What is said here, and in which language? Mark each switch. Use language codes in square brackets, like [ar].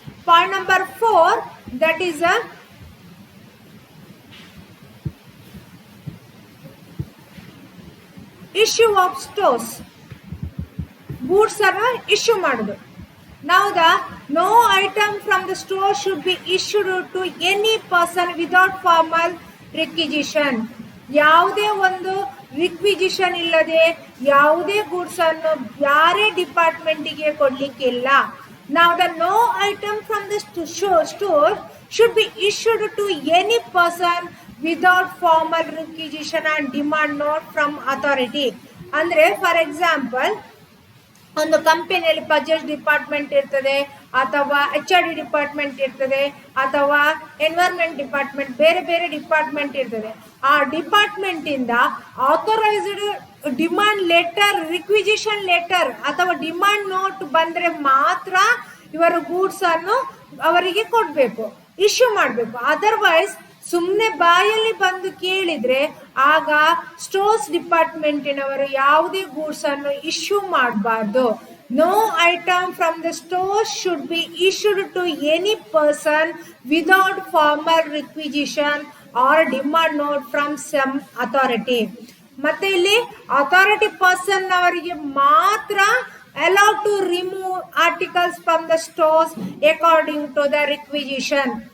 [en] Point number 4, that is a issue of stores. Goods are issue [kn] ಮಾಡುದು. [en] Now the no item from the store should be issued to any person without formal requisition. [kn] ಯಾವುದೇ ಒಂದು requisition ಇಲ್ಲದೆ ಯಾವುದೇ goods ಅನ್ನು ಯಾರೇ ಡಿಪಾರ್ಟ್ಮೆಂಟಿಗೆ ಕೊಡ್ಲಿಕ್ಕಿಲ್ಲ. [en] Now the no item from the store should be issued to any person without formal requisition and demand note from authority. [kn] ಅಂದ್ರೆ for example, ಒಂದು ಕಂಪನಿಯಲ್ಲಿ purchase department ಇರ್ತದೆ, ಅಥವಾ HR ಡಿಪಾರ್ಟ್ಮೆಂಟ್ ಇರ್ತದೆ, ಅಥವಾ ಎನ್ವೈರ್ಮೆಂಟ್ ಡಿಪಾರ್ಟ್ಮೆಂಟ್, ಬೇರೆ ಬೇರೆ ಡಿಪಾರ್ಟ್ಮೆಂಟ್ ಇರ್ತದೆ. ಆ ಡಿಪಾರ್ಟ್ಮೆಂಟ್ ಇಂದ authorised demand letter, requisition letter ಅಥವಾ ಡಿಮಾಂಡ್ ನೋಟ್ ಬಂದ್ರೆ ಮಾತ್ರ ಇವರ ಗೂಡ್ಸ್ ಅನ್ನು ಅವರಿಗೆ ಕೊಡ್ಬೇಕು, ಇಶ್ಯೂ ಮಾಡಬೇಕು. ಅದರ್ವೈಸ್ ಸುಮ್ಮನೆ ಬಾಯಲ್ಲಿ ಬಂದು ಕೇಳಿದ್ರೆ ಆಗ ಸ್ಟೋರ್ಸ್ ಡಿಪಾರ್ಟ್ಮೆಂಟಿನವರು ಯಾವುದೇ ಗೂಡ್ಸ್ ಅನ್ನು ಇಶ್ಯೂ ಮಾಡಬಾರ್ದು. [en] No item from the store should be issued to any person without formal requisition or demand note from some authority. [kn] ಮತ್ತೆ ಇಲ್ಲಿ ಅಥಾರಿಟಿ ಪರ್ಸನ್ ಅವರಿಗೆ ಮಾತ್ರ [en] allowed to remove articles from the stores according to the requisition.